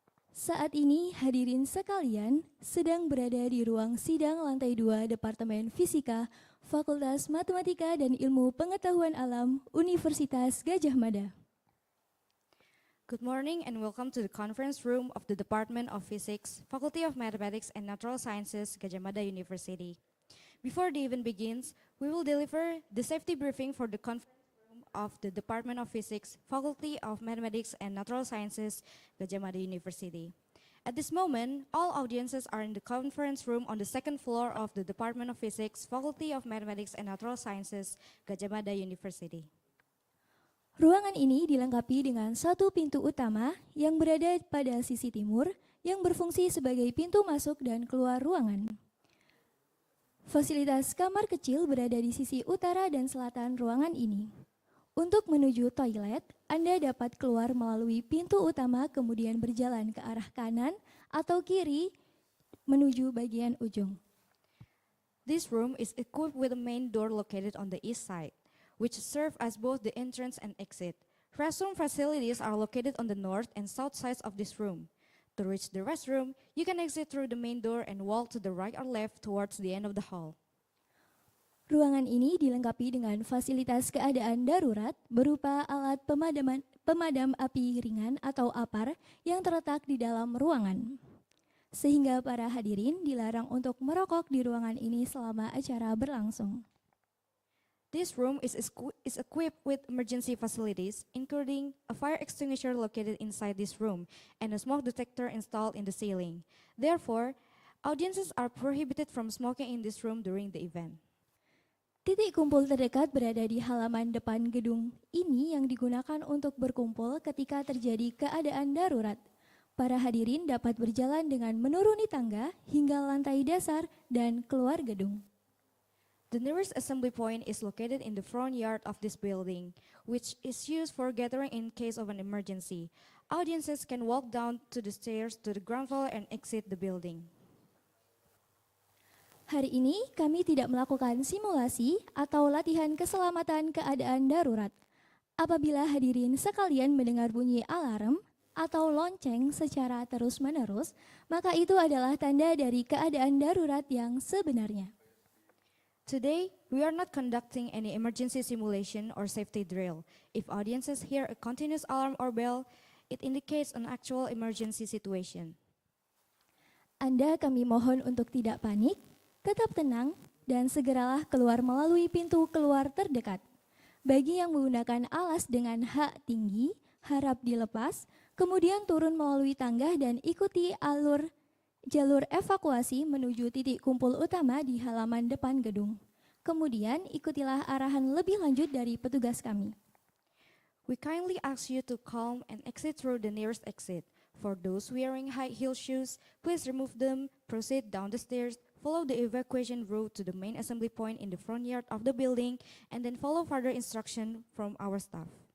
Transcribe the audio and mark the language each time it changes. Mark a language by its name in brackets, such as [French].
[Indonesian] Saat ini hadirin sekalian sedang berada di ruang sidang lantai 2 Departemen Fisika, Fakultas Matematika dan Ilmu Pengetahuan Alam, Universitas Gadjah Mada. [English] Good morning and welcome to the conference room of the Department of Physics, Faculty of Mathematics and Natural Sciences, Gadjah Mada University. Before the event begins, we will deliver the safety briefing for the conference room of the Department of Physics, Faculty of Mathematics and Natural Sciences, Gadjah Mada University. At this moment, all audiences are in the conference room on the second floor of the Department of Physics, Faculty of Mathematics and Natural Sciences, Gadjah Mada University. [Indonesian] Ruangan ini dilengkapi dengan satu pintu utama yang berada pada sisi timur yang berfungsi sebagai pintu masuk dan keluar ruangan. Fasilitas kamar kecil berada di sisi utara dan selatan ruangan ini. Untuk menuju toilet, Anda dapat keluar melalui pintu utama kemudian berjalan ke arah kanan atau kiri menuju bagian ujung. [English] This room is equipped with a main door located on the east side, which serve as both the entrance and exit. Restroom facilities are located on the north and south sides of this room. To reach the restroom, you can exit through the main door and walk to the right or left towards the end of the hall. [Indonesian] Ruangan ini dilengkapi dengan fasilitas keadaan darurat berupa alat pemadam api ringan atau APAR yang terletak di dalam ruangan. Sehingga para hadirin dilarang untuk merokok di ruangan ini selama acara berlangsung. [English] This room is equipped with emergency facilities, including a fire extinguisher located inside this room and a smoke detector installed in the ceiling. Therefore, audiences are prohibited from smoking in this room during the event. [Indonesian] Titik kumpul terdekat berada di halaman depan gedung ini yang digunakan untuk berkumpul ketika terjadi keadaan darurat. Para hadirin dapat berjalan dengan menuruni tangga hingga lantai dasar dan keluar gedung. [English] The nearest assembly point is located in the front yard of this building, which is used for gathering in case of an emergency. Audiences can walk down to the stairs to the ground floor and exit the building. [Indonesian] Hari ini kami tidak melakukan simulasi atau latihan keselamatan keadaan darurat. Apabila hadirin sekalian mendengar bunyi alarm atau lonceng secara terus-menerus, maka itu adalah tanda dari keadaan darurat yang sebenarnya. [English] Today, we are not conducting any emergency simulation or safety drill. If audiences hear a continuous alarm or bell, it indicates an actual emergency situation. [Indonesian] Anda kami mohon untuk tidak panik, tetap tenang, dan segeralah keluar melalui pintu keluar terdekat. Bagi yang menggunakan alas dengan hak tinggi, harap dilepas, kemudian turun melalui tangga dan ikuti jalur evakuasi menuju titik kumpul utama di halaman depan gedung. Kemudian ikutilah arahan lebih lanjut dari petugas kami. [English] We kindly ask you to calm and exit through the nearest exit. For those wearing high heel shoes, please remove them, proceed down the stairs, follow the evacuation route to the main assembly point in the front yard of the building, and then follow further instruction from our staff.